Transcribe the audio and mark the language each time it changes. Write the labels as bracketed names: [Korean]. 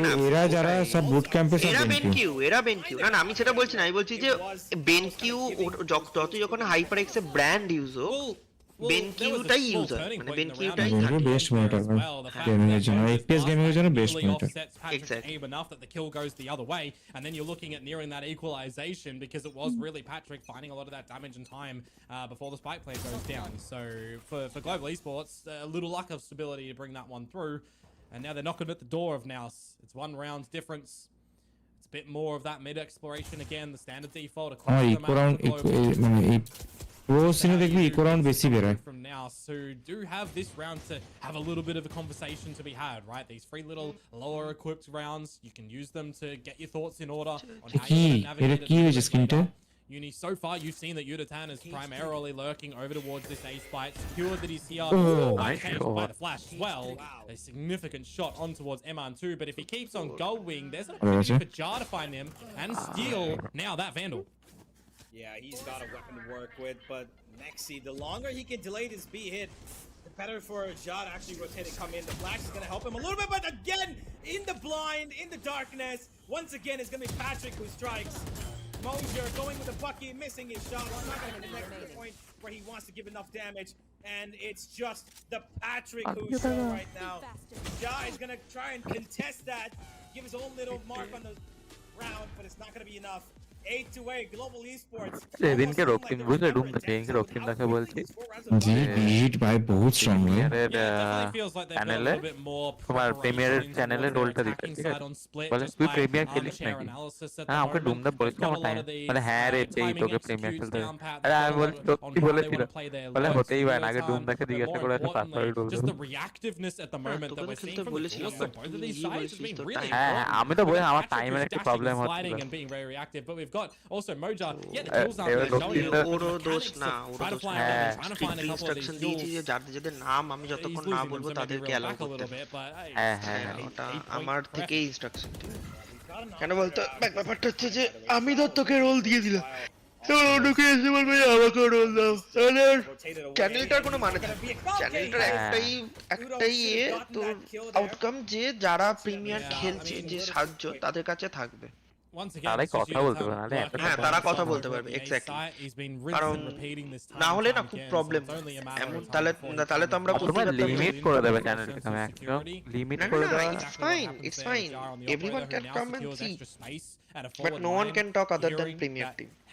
[Bangla] কিন্তু এরা যারা সব বুট ক্যাম্পে সব এরা বেনকিউ না আমি সেটা বলছি না আমি বলছি যে বেনকিউ যখন হাইপারএক্স এর ব্র্যান্ড ইউজ হোক বেনকিউটাই ইউজ হয় মানে বেনকিউটাই বেনকিউ বেস্ট মনিটর গেমিং এর জন্য এফপিএস গেমিং এর জন্য best monitor [English] Exactly. enough that the kill goes the other way, and then you're looking at nearing that equalization, because it was really Patrick finding a lot of that damage and time before the spike play goes down. So for Global Esports, a little lack of stability to bring that one through, and now they're knocking at the door of NAOS. It's 1 round difference. It's a bit more of that mid exploration again, the standard default across the map. [Bangla] মানে এই pro সিনে দেখবি eco round বেশি বেরোয় [English] From NAOS, who do have this round to have a little bit of a conversation to be had, right? These 3 little lower equipped rounds, you can use them to get your thoughts in order on how [Bangla] কি [English] you [Bangla] এটা [English] navigate [Bangla] কি হয়েছে স্ক্রিনটা [English] Uni, so far you've seen that Yudatan is primarily lurking over towards this A spike. Secure that he's here. nice shot. By the flash as well. A significant shot on towards MR2, but if he keeps on going, there's an Hello, opportunity Razer. for Jar to find him and steal now that Vandal. Yeah, he's got a weapon to work with, but Nexi, the longer he can delay this B hit, the better for Jad actually rotate and come in. The flash is going to help him a little bit, but again, in the blind, in the darkness, once again, it's going to be Patrick who strikes. Mosier going with a bucket, missing his shot. Well, not going to connect to the point where he wants to give enough damage, and it's just the Patrick who's show right now. Jad is going to try and contest that, give his own little mark on the round, but it's not going to be enough. 8-8 Global Esports. [Bangla] সেদিনকে রক্তিম বুঝলে room সেদিনকে রক্তিম দাকে বলছি জি bit ভাই বহুত strong ভাই চ্যানেলে তোমার প্রিমিয়ারের চ্যানেলে রোলটা দিতে ঠিক আছে বলে তুই প্রিমিয়ার খেলিস নাকি হ্যাঁ আমাকে ডুমদা বলেছিল আমার টাইম মানে হ্যাঁ রে এই তোকে প্রিমিয়ার খেলতে আরে আমি বলছি সত্যি বলেছিল বলে হতেই পারে না আগে ডুমদাকে জিজ্ঞাসা করে একটা password role [English] Just the reactiveness at the moment that we're seeing from the both of these sides has been really [Bangla] হ্যাঁ আমি তো বলি আমার টাইমের একটা প্রবলেম হচ্ছে [English] sliding and being very reactive, but we've got also Moja. Yeah, the kills aren't there showing you. [Bangla] ওরও দোষ না [English] Try to fly [Bangla] হ্যাঁ [English] trying to find a couple of these [Bangla] instruction দিয়েছি যে যাদের নাম আমি যতক্ষণ না বলবো তাদেরকে অ্যালাউ করতে হ্যাঁ হ্যাঁ ওটা আমার থেকেই ইনস্ট্রাকশন কেন বলতো ব্যাপারটা হচ্ছে যে আমি তো তোকে রোল দিয়ে দিলাম ওটাকে এসে বলবে আমাকে রোল দাও তাহলে চ্যানেলটার কোনো মানে থাকে চ্যানেলটার একটাই তোর আউটকাম যে যারা প্রিমিয়ার খেলছে যে সাহায্য তাদের কাছে থাকবে তারাই কথা বলতে পারে, নাহলে হ্যাঁ তারা কথা বলতে পারবে এক্স্যাক্টলি, কারণ না হলে না খুব প্রবলেম এমন, তাহলে তাহলে তো আমরা করতে তোমরা পারতাম লিমিট করে দেবে চ্যানেলটাকে ম্যাক্সিমাম, লিমিট না করে দেবে। [English] it's fine everyone can come and see but no one can talk other than premier team.